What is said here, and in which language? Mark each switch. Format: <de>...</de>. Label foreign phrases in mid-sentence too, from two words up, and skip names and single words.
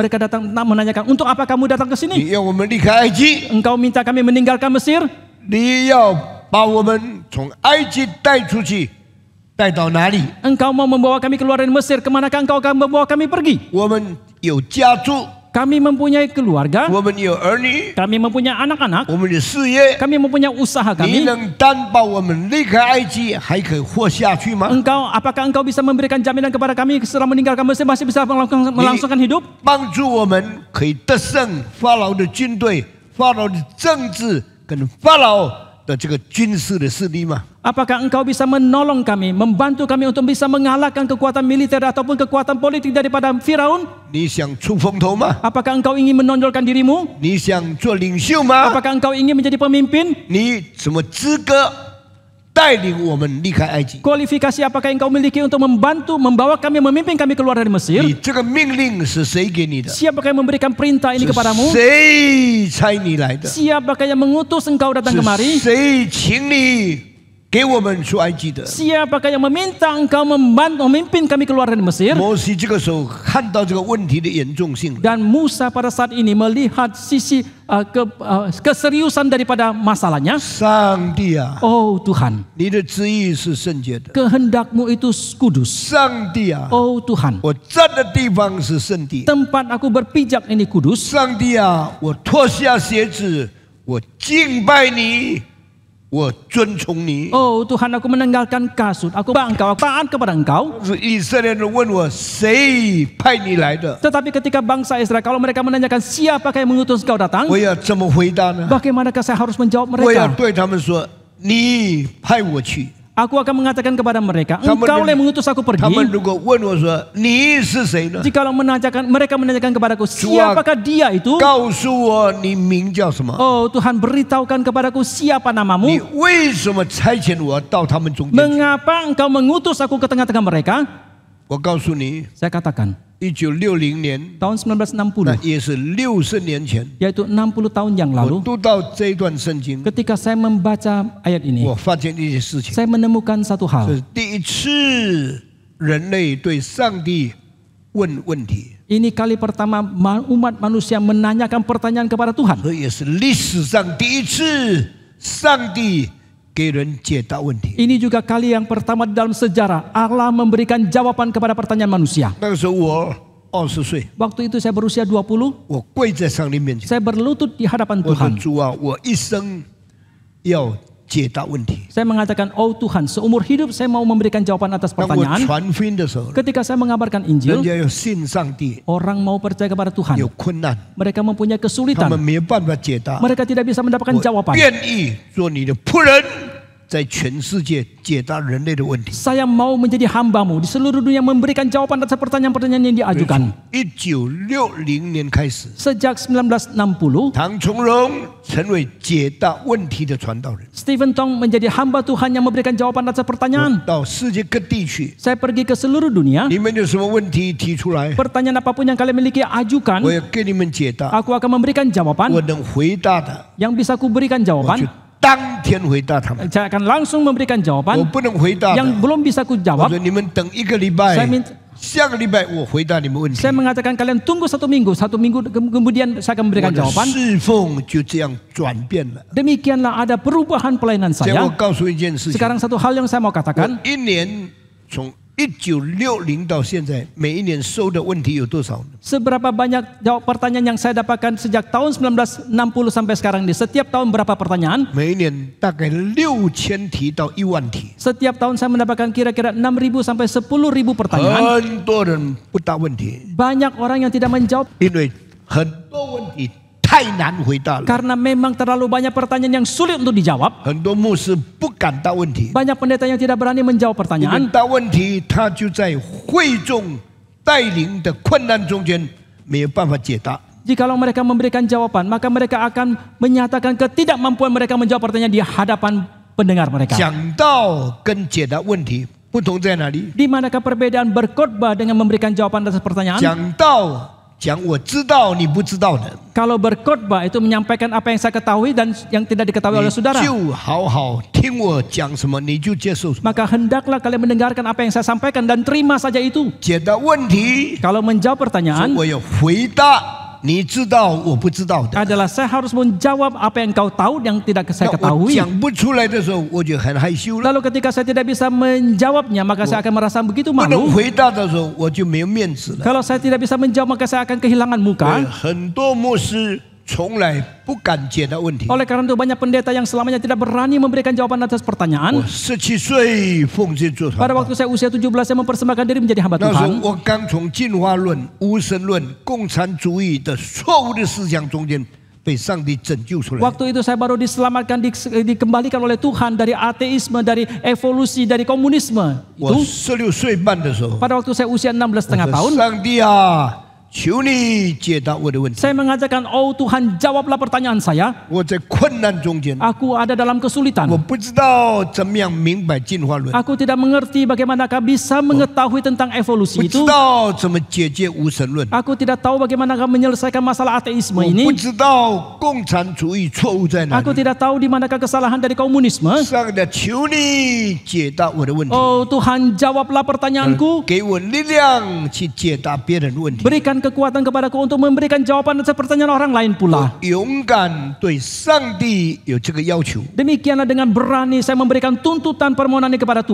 <id>mereka datang menanyakan, untuk apa kamu datang ke sini?</id> <zh>你要我们离开埃及，</zh> <id>Engkau minta kami meninggalkan Mesir?</id> <zh>你要把我们从埃及带出去，带到哪里？</zh> <id>Engkau mau membawa kami keluar dari Mesir, kemanakah engkau akan membawa kami pergi?</id> <zh>我们有家族，</zh> <id>Kami mempunyai keluarga,</id> <zh>我们有儿女，</zh> <id>kami mempunyai anak-anak,</id> <zh>我们的事业。</zh> <id>kami mempunyai usaha</id> <zh>你</zh> <id>kami.</id> <zh>能担保我们离开埃及还可以活下去吗？</zh> <id>Apakah engkau bisa memberikan jaminan kepada kami setelah meninggalkan Mesir masih bisa melangsungkan hidup?</id> <zh>帮助我们可以得胜法老的军队、法老的政治跟法老的这个军事的势力吗？</zh> <id>Apakah engkau bisa menolong kami, membantu kami untuk bisa mengalahkan kekuatan militer ataupun kekuatan politik daripada Firaun?</id> <zh>你想出风头吗？</zh> <id>Apakah engkau ingin menonjolkan dirimu?</id> <zh>你想做领袖吗？</zh> <id>Apakah engkau ingin menjadi pemimpin?</id> <zh>你什么资格带领我们离开埃及？</zh> <id>Kualifikasi apakah engkau miliki untuk membawa kami, memimpin kami keluar dari Mesir?</id> <zh>你这个命令是谁给你的？</zh> <id>Siapakah yang memberikan perintah ini</id> <zh>是</zh> <id>kepadamu?</id> <zh>谁差你来的？</zh> <id>Siapakah yang mengutus engkau datang</id> <zh>是</zh> <id>kemari?</id> <zh>谁请你给我们出埃及的？</zh> <id>Siapakah yang meminta engkau memimpin kami keluar dari Mesir?</id> <zh>摩西这个时候看到这个问题的严重性，</zh> <id>Dan Musa pada saat ini melihat sisi keseriusan daripada masalahnya.</id> <zh>上帝啊，</zh> <id>Oh Tuhan,</id> <zh>你的旨意是圣洁的。</zh> <id>kehendakmu itu kudus.</id> <zh>上帝啊，</zh> <id>Oh Tuhan,</id> <zh>我站的地方是圣地。</zh> <id>tempat aku berpijak ini kudus.</id> <zh>上帝啊，我脱下鞋子，我敬拜你，我尊崇你。</zh> <id>Oh Tuhan, aku meninggalkan kasut, aku bangkau, aku taat kepada engkau.</id> <zh>以色列人问我，谁派你来的？</zh> <id>Tetapi ketika bangsa Israel, kalau mereka menanyakan siapakah yang mengutus engkau datang,</id> <zh>我要怎么回答呢？</zh> <id>bagaimanakah saya harus menjawab</id> <zh>我要</zh> <id>mereka?</id> <zh>对他们说，你派我去。</zh> <id>Aku akan mengatakan kepada mereka,</id> <zh>他们</zh> <id>engkau yang mengutus aku</id> <zh>他们</zh> <id>pergi.</id> <zh>如果问我说你是谁呢？</zh> <id>Jikalau mereka menanyakan kepadaku, siapakah dia itu?</id> <zh>告诉我你名叫什么？</zh> <id>Oh Tuhan, beritahukan kepadaku siapa</id> <zh>你</zh> <id>namamu?</id> <zh>为什么差遣我到他们中间去？</zh> <id>Mengapa engkau mengutus aku ke tengah-tengah mereka?</id> <zh>我告诉你，</zh> <id>Saya katakan,</id> <zh>1960年，</zh> <id>tahun</id> <zh>那</zh> <id>1960,</id> <zh>也是60年前，</zh> <id>yaitu 60 tahun yang</id> <zh>我</zh> <id>lalu,</id> <zh>读到这一段圣经，</zh> <id>ketika saya membaca ayat ini,</id> <zh>我发现一件事情，</zh> <id>saya menemukan satu</id> <zh>这</zh> <id>hal.</id> <zh>是第一次人类对上帝问问题，</zh> <id>Ini kali pertama umat manusia menanyakan pertanyaan kepada Tuhan.</id> <zh>这也是历史上第一次上帝给人解答问题。</zh> <id>Ini juga kali yang pertama di dalam sejarah Allah memberikan jawaban kepada pertanyaan manusia.</id> <zh>那个时候我20岁，</zh> <id>Waktu itu saya berusia 20,</id> <zh>我跪在上帝面前，</zh> <id>saya berlutut di hadapan</id> <zh>我说</zh> <id>Tuhan.</id> <zh>主啊，我一生要解答问题。</zh> <id>Saya mengatakan, oh Tuhan, seumur hidup saya mau memberikan jawaban atas</id> <zh>当我</zh> <id>pertanyaan.</id> <zh>传福音的时候，</zh> <id>Ketika saya mengabarkan</id> <zh>人</zh> <id>Injil,</id> <zh>家要信上帝，</zh> <id>orang mau percaya kepada</id> <zh>有</zh> <id>Tuhan.</id> <zh>困难，</zh> <id>Mereka mempunyai</id> <zh>他</zh> <id>kesulitan.</id> <zh>们没有办法解答。</zh> <id>Mereka tidak bisa mendapatkan</id> <zh>我</zh> <id>jawaban.</id> <zh>愿意做你的仆人，在全世界解答人类的问题。</zh> <id>Saya mau menjadi hambamu di seluruh dunia memberikan jawaban atas pertanyaan-pertanyaan yang diajukan.</id> <zh>1960 年开始，</zh> <id>Sejak 1960,</id> <zh>唐崇荣成为解答问题的传道人。</zh> <id>Stephen Tong menjadi hamba Tuhan yang memberikan jawaban atas</id> <zh>我</zh> <id>pertanyaan.</id> <zh>到世界各地去，</zh> <id>Saya pergi ke seluruh dunia.</id> <zh>你们有什么问题提出来，</zh> <id>Pertanyaan apapun yang kalian miliki</id> <zh>我</zh> <id>ajukan.</id> <zh>要给你们解答。</zh> <id>Aku akan memberikan</id> <zh>我</zh> <id>jawaban</id> <zh>能回答的，</zh> <id>yang bisa ku berikan</id> <zh>我就</zh> <id>jawaban.</id> <zh>当天回答他们。</zh> <id>Saya akan langsung memberikan</id> <zh>我</zh> <id>jawaban</id> <zh>不能回答</zh> <id>yang</id> <zh>的，</zh> <id>belum bisa ku</id> <zh>我</zh> <id>jawab.</id> <zh>说你们等1个礼拜</zh> <id>Saya，minta,</id> <zh>下个礼拜我回答你们问题。</zh> <id>saya mengatakan kalian tunggu 1 minggu. 1 minggu kemudian saya akan</id> <zh>我</zh> <id>memberikan</id> <zh>的</zh> <id>jawaban.</id> <zh>侍奉就这样转变了。</zh> <id>Demikianlah ada perubahan pelayanan</id> <zh>所以我</zh> <id>saya.</id> <zh>告诉一件事情，</zh> <id>Sekarang satu hal yang saya mau</id> <zh>我</zh> <id>katakan.</id> <zh>一年从1960到现在，每一年收的问题有多少呢？</zh> <id>Seberapa banyak jawab pertanyaan yang saya dapatkan sejak tahun 1960 sampai sekarang ini? Setiap tahun berapa pertanyaan?</id> <zh>每一年大概6000题到10000题，</zh> <id>Setiap tahun saya mendapatkan kira-kira 6.000 sampai 10.000 pertanyaan.</id> <zh>很多人不答问题，</zh> <id>Banyak orang yang tidak menjawab</id> <zh>因为很多问题太难回答了，</zh> <id>Karena memang terlalu banyak pertanyaan yang sulit untuk dijawab.</id> <zh>很多牧师不敢答问题，</zh> <id>Banyak pendeta yang tidak berani menjawab</id> <zh>因为</zh> <id>pertanyaan.</id> <zh>答问题他就在会众带领的困难中间没有办法解答。</zh> <id>Jikalau mereka memberikan jawaban, maka mereka akan menyatakan ketidakmampuan mereka menjawab pertanyaan di hadapan pendengar mereka.</id> <zh>讲道跟解答问题不同在哪里？</zh> <id>Di manakah perbedaan berkhotbah dengan memberikan jawaban atas pertanyaan?</id> <zh>讲道讲我知道你不知道的，</zh> <id>Kalau berkhotbah itu menyampaikan apa yang saya ketahui dan yang tidak diketahui oleh</id> <zh>你</zh> <id>saudara.</id> <zh>就好好听我讲什么，你就接受什么。</zh> <id>Maka hendaklah kalian mendengarkan apa yang saya sampaikan dan terima saja itu.</id> <zh>解答问题，</zh> <id>Kalau menjawab pertanyaan</id> <zh>我要回答你知道我不知道的。</zh> <id>adalah saya harus menjawab apa yang kau tahu yang tidak saya</id> <zh>那我</zh> <id>ketahui.</id> <zh>讲不出来的时候，我就很害羞了。</zh> <id>Lalu ketika saya tidak bisa menjawabnya, maka saya akan merasa begitu</id> <zh>不能</zh> <id>malu.</id> <zh>回答的时候，我就没有面子了。</zh> <id>Kalau saya tidak bisa menjawab, maka saya akan kehilangan</id> <zh>对</zh> <id>muka.</id> <zh>很多牧师从来不敢解答问题。</zh> <id>Oleh karena itu banyak pendeta yang selamanya tidak berani memberikan jawaban atas</id> <zh>我</zh> <id>pertanyaan.</id> <zh>17岁奉献做传</zh> <id>Pada</id> <zh>道，</zh> <id>waktu saya usia 17, saya mempersembahkan diri menjadi hamba</id> <zh>那时候</zh> <id>Tuhan.</id> <zh>我刚从进化论、无神论、共产主义的错误的思想中间被上帝拯救出来。</zh> <id>Waktu itu saya baru diselamatkan, dikembalikan oleh Tuhan dari ateisme, dari evolusi, dari komunisme.</id> <zh>我</zh> <id>Itu</id> <zh>16岁半的时候，</zh> <id>pada waktu saya usia 16,5 tahun.</id> <zh>上帝啊，求你解答我的问题。</zh> <id>Saya mengatakan, oh Tuhan jawablah pertanyaan saya.</id> <zh>我在困难中间，</zh> <id>Aku ada dalam kesulitan.</id> <zh>我不知道怎么样明白进化论，</zh> <id>Aku tidak mengerti bagaimanakah bisa mengetahui tentang</id> <zh>不</zh> <id>evolusi</id> <zh>知</zh> <id>itu.</id> <zh>道怎么解决无神论，</zh> <id>Aku tidak tahu bagaimanakah menyelesaikan masalah ateisme</id> <zh>我不</zh> <id>ini.</id> <zh>知道共产主义错误在哪</zh> <id>Aku</id> <zh>里。</zh> <id>tidak tahu di manakah kesalahan dari komunisme.</id> <zh>上帝，求你解答我的问题，</zh> <id>Oh Tuhan, jawablah pertanyaanku.</id> <zh>给我力量去解答别人的问题，</zh> <id>Berikan kekuatan kepadaku untuk memberikan jawaban atas pertanyaan orang lain pula.</id> <zh>勇敢对上帝有这个要求。</zh> <id>Demikianlah dengan berani saya memberikan tuntutan permohonan ini kepada</id>